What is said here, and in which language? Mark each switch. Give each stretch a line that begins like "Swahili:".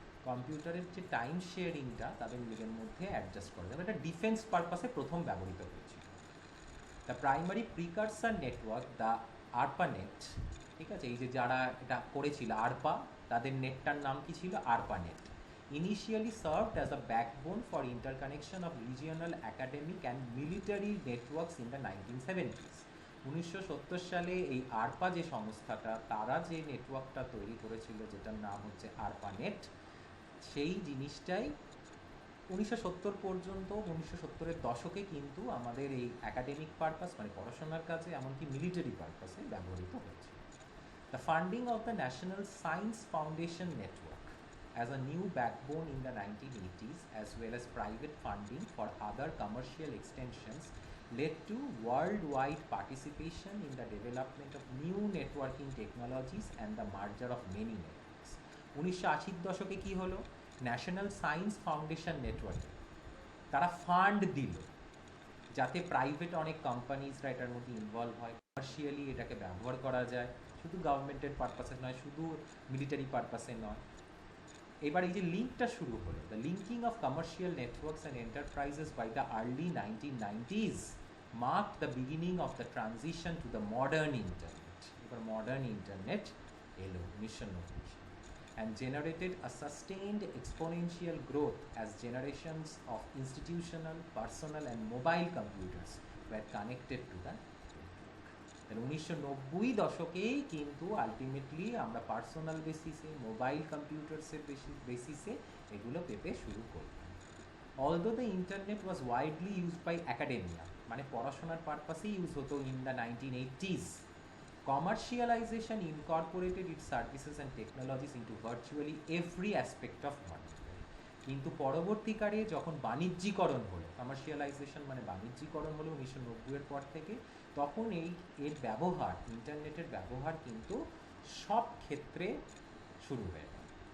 Bangla: কম্পিউটারের যে টাইম শেয়ারিংটা তাদের নিজের মধ্যে অ্যাডজাস্ট করা যাবে, এটা ডিফেন্স পারপাসে প্রথম ব্যবহৃত হয়েছিল।
English: the primary precursor network, the ARPANET,
Bangla: ঠিক আছে, এই যে যারা এটা করেছিল ARPA, তাদের নেটটার নাম কি ছিল? ARPANET।
English: Initially served as a backbone for interconnection of regional academic and military networks in the 1970s.
Bangla: 1970 সালে এই ARPA যে সংস্থাটা, তারা যে নেটওয়ার্কটা তৈরি করেছিল যেটার নাম হচ্ছে ARPANET, সেই জিনিসটাই 1970 পর্যন্ত, 1970-এর দশকে কিন্তু আমাদের এই একাডেমিক পারপাস, মানে পড়াশোনার কাজে, এমনকি মিলিটারি পারপাসে ব্যবহৃত হয়েছে।
English: The funding of the National Science Foundation Network as a new backbone in the 1980s, as well as private funding for other commercial extensions, led to worldwide participation in the development of new networking technologies and the merger of many networks.
Bangla: 1980-র দশকে কি হলো? National science foundation network তারা fund দিল যাতে private অনেক কোম্পানিজরা এটার মধ্যে involve হয়, কমার্শিয়ালি এটাকে ব্যবহার করা যায়, শুধু গভর্নমেন্টের পারপাসে নয়, শুধু মিলিটারি পারপাসে নয়। এবার এই যে লিঙ্কটা শুরু হলো,
English: The linking of commercial networks and enterprises by the early 1990s marked the beginning of the transition to the modern internet.
Bangla: এবার মডার্ন ইন্টারনেট এলো 1990 সালে,
English: and generated a sustained exponential growth as generations of institutional, personal and mobile computers were connected to the network.
Bangla: 1990 দশকেই কিন্তু ultimately আমরা personal বেসিসে, mobile কম্পিউটার্সের বেসিসে এগুলো পেতে শুরু করি।
English: Although the internet was widely used by academia,
Bangla: মানে পড়াশোনার পারপাসেই ইউজ হতো
English: in the 1980s, commercialization incorporated its services and technologies into virtually every aspect of modern life.
Bangla: কিন্তু পরবর্তীকালে যখন বাণিজ্যিকরণ হলো, কমার্শিয়ালাইজেশন মানে বাণিজ্যিকরণ হলো 1990-এর পর থেকে, তখন এর ব্যবহার, ইন্টারনেটের ব্যবহার কিন্তু সব ক্ষেত্রে শুরু হয়ে গেল।